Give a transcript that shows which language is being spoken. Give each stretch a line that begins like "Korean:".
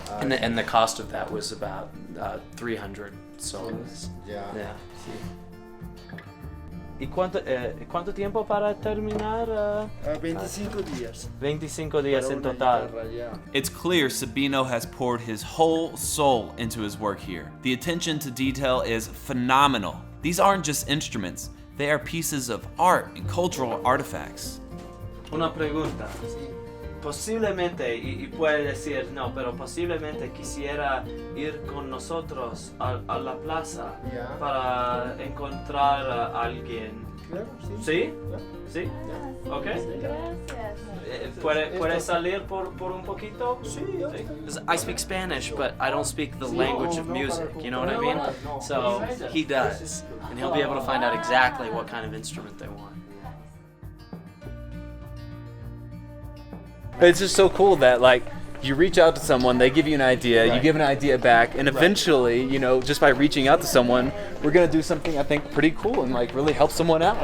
English: And the cost of that was about 300 soles. Yeah. Yeah.
Spanish: ¿Y cuánto tiempo para terminar? 25 días. 25 días en total. It's clear Sabino has poured his whole soul into his work here. The attention to detail is phenomenal. These aren't just instruments, they are pieces of art and cultural artifacts. Una pregunta. Posiblemente, y puede decir no, pero posiblemente quisiera ir con nosotros a la plaza Ya. para encontrar a alguien. Claro, sí. ¿Sí? Claro. ¿Sí?
English: Yeah.
Spanish: ¿Ok? Gracias. ¿Puede salir por un poquito? Sí, ya.
English: I speak Spanish, but I don't speak the language of music, you know what I mean? So he does, and he'll be able to find out exactly what kind of instrument they want. It's just so cool that you reach out to someone, they give you an idea, you give an idea back, and eventually, just by reaching out to someone, we're gonna do something I think pretty cool and really help someone out.